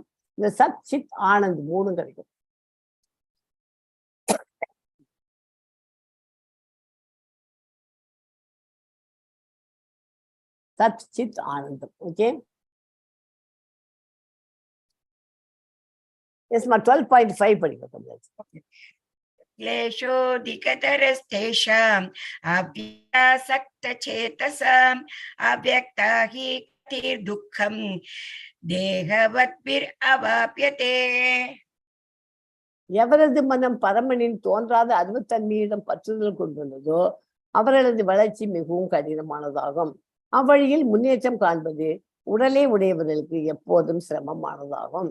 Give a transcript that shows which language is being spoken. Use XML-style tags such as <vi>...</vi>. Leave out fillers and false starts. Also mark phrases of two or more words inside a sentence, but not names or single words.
<ta>இந்த சத் சித் ஆனந்த் 3 கிடைக்கும். சத் சித் ஆனந்தம். ஓகே, எஸ்மா 12.5 படிக்கும்.</ta> <sa>क्लेशोऽधिकतरस्तेषाम् अव्यासक्तचेतसाम् अव्यक्ता हि गतिर्दुःखम् தேகவத்பிர்அவாப்யதே.</sa> <ta>எவரது மனம் பரமனின் தோன்றாத அருவத்தன்மையிடம் பற்றுதல் கொண்டுள்ளதோ அவர்களது வளர்ச்சி மிகவும் கடினமானதாகும். அவ்வழியில் முன்னேற்றம் காண்பது உடலை உடையவர்களுக்கு எப்போதும் சிரமமானதாகும்.</ta>